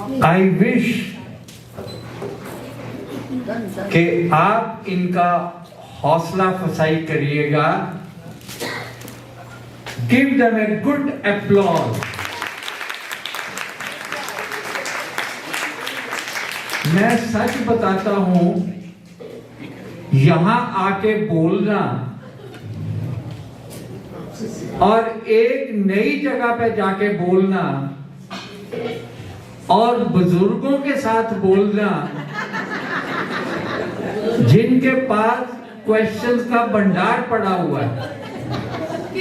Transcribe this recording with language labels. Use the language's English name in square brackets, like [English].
[English] I wish [Hindi] कि आप इनका हौसला अफजाई करिएगा. [English] Give them a good applause. [Hindi] मैं सच बताता हूं, यहां आके बोलना और एक नई जगह पे जाके बोलना और बुजुर्गों के साथ बोलना जिनके पास क्वेश्चंस का भंडार पड़ा हुआ है.